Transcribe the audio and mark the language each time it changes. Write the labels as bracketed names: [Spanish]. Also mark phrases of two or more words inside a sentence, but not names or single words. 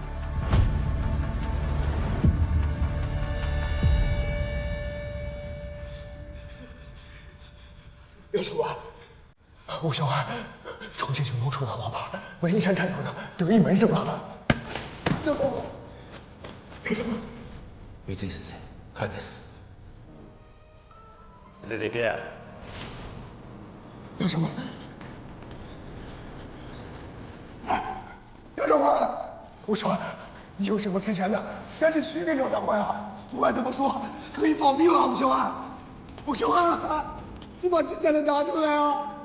[Chinese] 廖长官，吴小安，重庆军工出的王牌，文艺山产生的得意门生啊！廖长官，廖长官， [Japanese] 水井先生、原です。連れてけや。 [Chinese] 廖长官，廖长官，吴小安，你有什么值钱的，赶紧许给廖长官啊！不管怎么说，可以保命啊，吴小安，吴小安，你把值钱的拿出来啊！